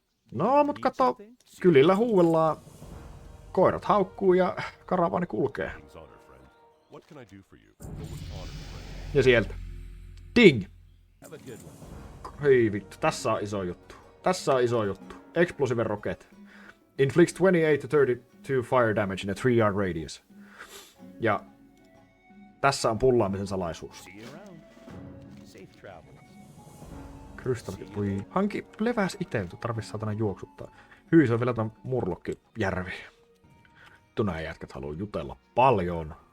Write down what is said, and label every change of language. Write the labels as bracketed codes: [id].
[fi] No, mut kato, kylillä huuellaan. Koirat haukkuu ja karavaani kulkee. Ja sieltä. Ding! Hei vittu, tässä on iso juttu. Tässä on iso juttu. [en] Explosive rocket. Inflicts 28 to 32 fire damage in a 3-yard radius. [fi] Ja tässä on pullaamisen salaisuus. Krystallit. Voi. Hanki leväs ite, tarvitsisi saatana juoksuttaa. Hyi, se on vielä tämän Murlokki-järvi. Tunää jätkät haluu jutella paljon.